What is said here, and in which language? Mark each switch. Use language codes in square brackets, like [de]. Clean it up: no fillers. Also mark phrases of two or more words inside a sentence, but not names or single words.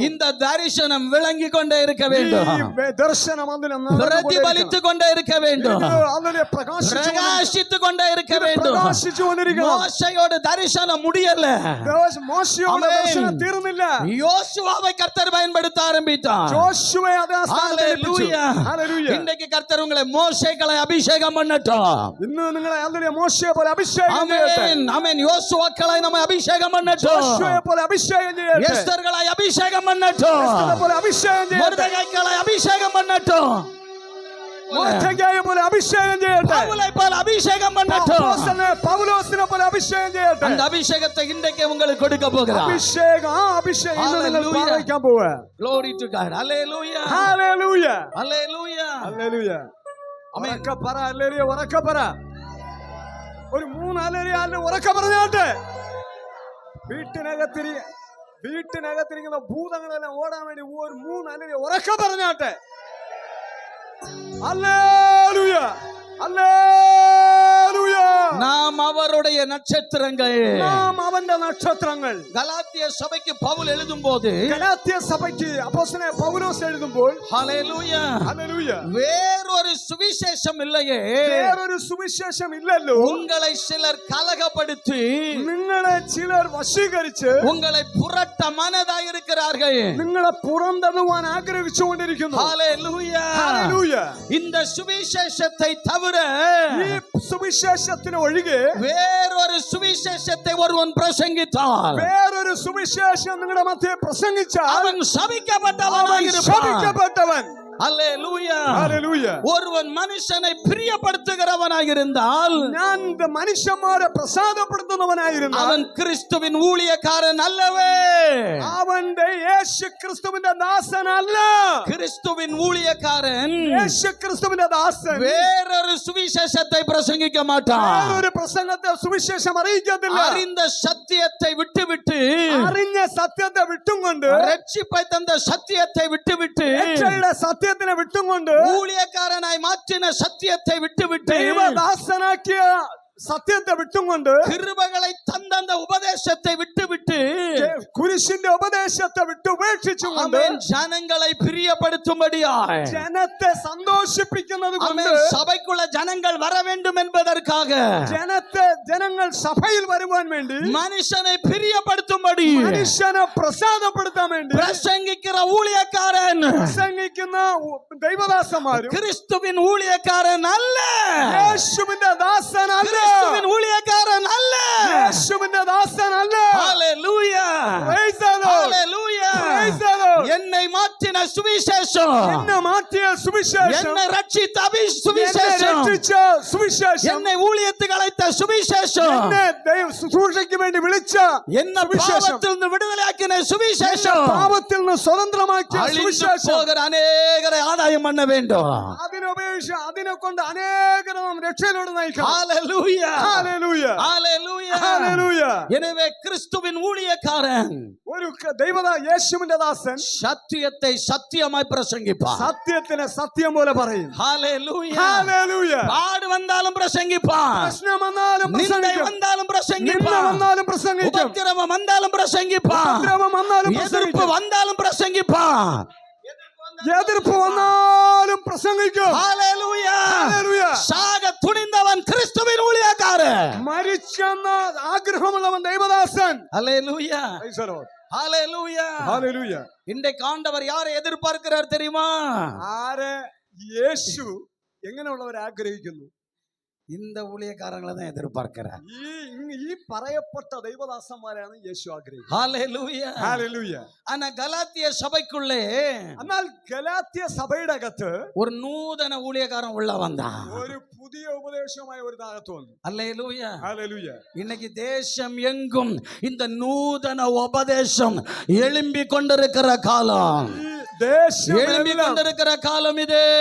[ta] இந்த தரிசனம் விளங்கி கொண்டே இருக்க வேண்டும். [ml] ഈ ദർശനം അതിനെ [ta] பிரதிபலித்து கொண்டே இருக்க வேண்டும். [ml] അതിനെ [ta] பிரகாசித்து கொண்டே இருக்க வேண்டும். [ml] പ്രകാശിച്ചുകൊണ്ടിരിക്കണം. [ta] மோசையோட தரிசனம் முடியல. [ml] മോശയുടെ ദർശനം തീർന്നില്ല. [ta] யோசுவாவை கர்த்தர் பயன்படுத்த ஆரம்பித்தார். [ml] ജോഷുവയെ അതേ സ്ഥാനത്ത് ഏൽപ്പിച്ചു. ഹല്ലേലൂയ. [ta] இன்றைக்கு கர்த்தர் உங்களை மோசேகளை அபிஷேகம் பண்ணட்டும். [ml] ഇന്ന് നിങ്ങളെ അതിനെ മോശയെ പോലെ അഭിഷേകം ചെയ്യട്ടെ. [ta] ஆமென். ஆமென். யோசுவாக்களை நம்ம அபிஷேகம் பண்ணட்டும். [ml] ജോഷുവയെ പോലെ അഭിഷേകം ചെയ്യട്ടെ. [ta] எஸ்தர்களை அபிஷேகம் பண்ணட்டும். [ml] എസ്തേരെ പോലെ അഭിഷേകം ചെയ്യട്ടെ. [ta] மொர்தெகாய்களை அபிஷேகம் பண்ணட்டும். [ml] മൊർദെഖായെ പോലെ അഭിഷേകം ചെയ്യട്ടെ. [ta] பவுலை போல அபிஷேகம் பண்ணட்டும். [ml] അപ്പോസ്തലനെ പൗലോസിനെ പോലെ അഭിഷേകം ചെയ്യട്ടെ. [ta] அந்த அபிஷேகத்தை இன்றைக்கு உங்களுக்கு கொடுக்க போகிறார். [ml] അഭിഷേകം അഭിഷേകം ഇന്ന് നിങ്ങൾ [en] Hallelujah. [ml] പ്രാപിക്കാൻ പോവാ. [en] Glory to God. Hallelujah. [ml] ഹല്ലേലൂയ. [en] Hallelujah. [ml] ഹല്ലേലൂയ. ഉറക്കെ പറ ഹല്ലേലൂയ. ഉറക്കെ പറ. ഒരു 3 ഹല്ലേലൂയ ഉറക്കെ പറഞ്ഞാട്ടെ. വീട്ടിനകത്തിരിക്കുന്ന ഭൂതങ്ങളെല്ലാം ഓടാൻ വേണ്ടി ഒരു 3 ഹല്ലേലൂയ ഉറക്കെ പറഞ്ഞാട്ടെ. ഹല്ലേലൂയ. ഹല്ലേലൂയ. [ta] நாம் அவருடைய நட்சத்திரங்கள். [ml] നാം അവന്റെ നക്ഷത്രങ്ങൾ. [ta] கலாத்திய சபைக்கு பவுல் எழுதும்போது [ml] ഗലാത്യ സഭയ്ക്ക് അപ്പോസ്തലനായ പൗലോസ് എഴുതുമ്പോൾ [ta] ஹalleluya. [ml] ഹല്ലേലൂയ. [ta] வேறொரு சுவிசேஷம் இல்லையே. [ml] വേറൊരു സുവിശേഷം ഇല്ലല്ലോ. [ta] உங்களை சிலர் கலகப்படுத்தி [ml] നിങ്ങളെ ചിലർ വശീകരിച്ച് [ta] உங்களை புரட்ட மனதாய் இருக்கிறார்கள். [ml] നിങ്ങളെ പുറന്തള്ളുവാൻ ആഗ്രഹിച്ചുകൊണ്ടിരിക്കുന്നു. [ta] ஹalleluya. [ml] ഹല്ലേലൂയ. [ta] இந்த சுவிசேஷத்தை தவிர [ml] ഈ സുവിശേഷത്തിന് ഒഴികെ [ta] வேறொரு சுவிசேஷத்தை ஒருவன் பிரசங்கித்தால் [ml] വേറൊരു സുവിശേഷം നിങ്ങളുടെ മധ്യേ പ്രസംഗിച്ചാൽ [ta] அவன் சபிக்கப்பட்டவனாக [ml] അവൻ [ta] இருப்பான். [ml] ശപിക്കപ്പെട്ടവൻ. [ta] அல்லேலூயா. [ml] ഹല്ലേലൂയ. [ta] ஒருவன் மனுஷனை பிரியப்படுத்துகிறவனாக இருந்தால் [ml] ഞാൻ മനുഷ്യന്മാരെ പ്രസാദപ്പെടുത്തുന്നവനായിരുന്നു. [ta] அவன் கிறிஸ்துவின் ஊழியக்காரன் அல்லவே. [ml] അവന്റെ യേശു ക്രിസ്തുവിന്റെ ദാസനല്ല. [ta] கிறிஸ்துவின் ஊழியக்காரன் [ml] യേശു ക്രിസ്തുവിന്റെ ദാസൻ [ta] வேறொரு சுவிசேஷத்தை பிரசங்கிக்க மாட்டான். [ml] വേറൊരു പ്രസംഗത്തെ സുവിശേഷം അറിയിക്കത്തില്ല. [ta] அறிந்த சத்தியத்தை விட்டுவிட்டு [ml] അറിഞ്ഞ സത്യത്തെ വിട്ടും കൊണ്ട് [ta] ரட்சிப்பை தந்த சத்தியத்தை விட்டுவிட்டு [ml] രക്ഷയുടെ സത്യത്തിനെ വിട്ടും കൊണ്ട് [ta] ஊழியக்காரனாய் மாற்றின சத்தியத்தை விட்டுவிட்டு [ml] ദൈവദാസനാക്കിയ സത്യത്തെ വിട്ടും കൊണ്ട് [ta] கிருபைகளை தந்த அந்த உபதேசத்தை விட்டுவிட்டு [ml] കുരിശിന്റെ ഉപദേശത്തെ വിട്ട് ഉപേക്ഷിച്ചുകൊണ്ട് [ta] அவன் ஜனங்களை பிரியப்படுத்தும்படியாய் [ml] ജനത്തെ സന്തോഷിപ്പിക്കുന്നത് കൊണ്ട് [ta] அவன் சபைக்குள்ள ஜனங்கள் வர வேண்டும் என்பதற்காக [ml] ജനങ്ങൾ സഭയിൽ വരുവാൻ വേണ്ടി [ta] மனுஷனை பிரியப்படுத்தும்படி [ml] മനുഷ്യനെ പ്രസാദപ്പെടുത്താൻ വേണ്ടി [ta] பிரசங்கிக்கிற ஊழியக்காரன் [ml] പ്രസംഗിക്കുന്ന ദൈവദാസന്മാരും [ta] கிறிஸ்துவின் ஊழியக்காரன் அல்ல. [ml] യേശുവിന്റെ ദാസനല്ല. [ta] கிறிஸ்துவின் ஊழியக்காரன் அல்ல. [ml] യേശുവിന്റെ ദാസനല്ല. [ta] ஹalleluya. [en] Praise the Lord. [ta] ஹalleluya. [en] Praise the Lord. [ta] என்னை மாற்றின சுவிசேஷம், என்ன மாற்றிய சுவிசேஷம், என்னை ரட்சித்த என்னை சுவிசேஷம், ரட்சிச்ச சுவிசேஷம், என்னை ஊழியத்துக்கு அழைத்த சுவிசேஷம், என்னை சூழ்ச்சிக்கு வேண்டி விളിച്ച என்ன சுவிசேஷம், பாவத்திலிருந்து விடுதலையாக்கின என்னை சுவிசேஷம், [ml] പാപത്തിൽ നിന്ന് സ്വതന്ത്രമാക്കിയ [ta] அழிந்து [ml] സുവിശേഷം, [ta] போகிற அநேகரை ஆதாயம் பண்ண வேண்டும். [ml] അതിനുപയോഗിച്ച് അതിനെ കൊണ്ട് അനേകരെ നാം രക്ഷയിലൂടെ നയിക്കണം. [ta] ஹalleluya, [ml] ഹല്ലേലൂയ, [ta] ஹalleluya. [ml] ഹല്ലേലൂയ. [ta] எனவே கிறிஸ்துவின் ஊழியக்காரன் [ml] ഒരു യേശുവിന്റെ ദാസൻ [ta] சத்தியத்தை சத்தியமாய் பிரசங்கிப்பார். [ml] സത്യത്തിനെ സത്യം പോലെ പറയും. [ta] ஹalleluya. [ml] ഹല്ലേലൂയ. [ta] பாடு வந்தாலும் பிரசங்கிப்பான், [ml] പ്രശ്നം വന്നാലും [ta] நிந்தை [ml] പ്രസംഗിക്കും, [ta] வந்தாலும் [ml] നിന്ദ [ta] பிரசங்கிப்பான், [ml] വന്നാലും പ്രസംഗിക്കും, [ta] உபத்திரவம் வந்தாலும் பிரசங்கிப்பான், [ml] ഉപദ്രവം വന്നാലും [ta] எதிர்ப்பு [ml] പ്രസംഗിക്കും, [ta] வந்தாலும் பிரசங்கிப்பான். [ml] എതിർപ്പ് വന്നാലും പ്രസംഗിക്കും. [ta] ஹalleluya. [ml] ഹല്ലേലൂയ. [ta] சாக துணிந்தவன் கிறிஸ்துவின் ஊழியக்காரன். [ml] മരിച്ചെന്ന ആഗ്രഹമുള്ളവൻ ദൈവദാസൻ. [ta] ஹalleluya, [en] Praise the Lord. [ta] ஹalleluya. [ml] ഹല്ലേലൂയ. [ta] இன்றைக்கு ஆண்டவர் யாரை எதிர்பார்க்கிறார் தெரியுமா? [ml] ആരെ യേശു എങ്ങനെയുള്ളവരെ ആഗ്രഹിക്കുന്നു? [ta] இந்த ஊழியக்காரங்களை தான் எதிர்பார்க்கிறார். [ml] ഈ പറയപ്പെട്ട ദൈവദാസന്മാരാണ് യേശു ആഗ്രഹിക്കുന്നത്. [ta] ஹalleluya. [ml] ഹല്ലേലൂയ. [ta] ஆனா கலாத்திய சபைக்குள்ளே [ml] എന്നാൽ ഗലാത്യ സഭയുടെ അകത്ത് [ta] ஒரு நூதன ஊழியக்காரன் உள்ள வந்தான். [ml] ഒരു പുതിയ ഉപദേശമായ ഒരു താഴത്ത് വന്നു. [ta] அல்லேலூயா. [ml] ഹല്ലേലൂയ. [ta] இன்னைக்கு தேசம் எங்கும் இந்த நூதன உபதேசம் எழும்பி கொண்டிருக்கிற காலம், எழும்பி கொண்டிருக்கிற காலம் இது.